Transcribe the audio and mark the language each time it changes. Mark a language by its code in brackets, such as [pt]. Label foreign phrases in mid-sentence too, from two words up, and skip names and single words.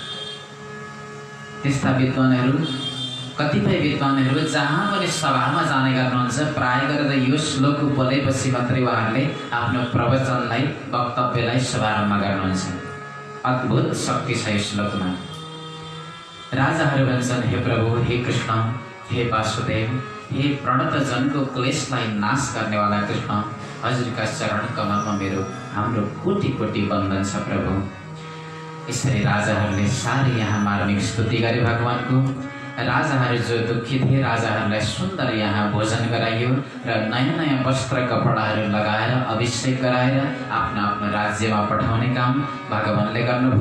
[ne] त्यस्ता विद्वानहरू, कतिपय विद्वानहरू जहाँ पनि सभामा जाने गर्नुहुन्छ प्राय गरेर यो श्लोक बोलेपछि मात्रै उहाँहरूले आफ्नो प्रवचनलाई, वक्तव्यलाई शुभारम्भ गर्नुहुन्छ। अद्भुत शक्ति छ यस श्लोकमा। राजाहरू भन्छन्, हे प्रभु, हे कृष्ण, हे वासुदेव, हे प्रणत जनको क्लेशलाई नाश गर्नेवाला कृष्ण, हजुरका चरण कमलमा मेरो हाम्रो कोटि कोटि वन्दन छ प्रभु। यसरी राजाहरूले साह्रै यहाँ मार्मिक स्तुति गरे भगवानको। राजाहरू जो दुःखी थिए, राजाहरूलाई सुन्दर यहाँ भोजन गराइयो र नयाँ नयाँ वस्त्र कपडाहरू लगाएर अभिषेक गराएर आफ्नो आफ्नो राज्यमा पठाउने काम भगवानले गर्नुभयो।